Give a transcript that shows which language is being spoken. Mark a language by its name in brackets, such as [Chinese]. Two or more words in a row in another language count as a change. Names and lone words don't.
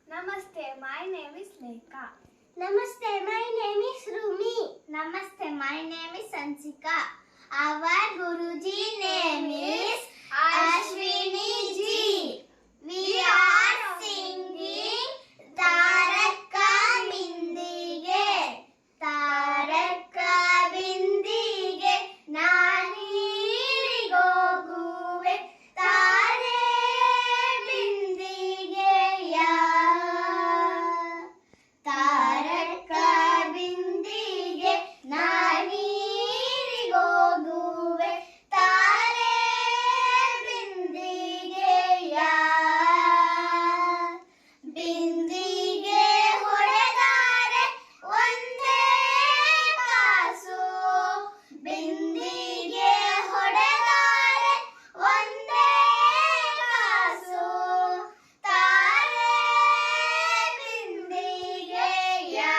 [English] Namaste, my name is Lekha. Namaste, my name is Rumi. Namaste, my name is Sansika. Our Guruji name is Ashwini ji. We are singing Taraka Bindige. [Kannada] ತಾರಕ ಬಿಂದಿಗೆ ನಾನೀರಿಗೋಗುವೆ ತಾರೆ ಬಿಂದಿಗೆಯ. ತಾರಕ ಬಿಂದಿಗೆ ನಾನೀರಿಗೋಗುವೆ ತಾರೆ ಬಿಂದಿಗೆಯ. Bindige ಹೊಡೆದರೆ ಒಂದೇ ಕಾಸು. ಬಿಂದಿಗೆ ಹೊಡೆದರೆ ಒಂದೇ ಕಾಸು. ತಾರೆ ಬಿಂದಿಗೆಯ.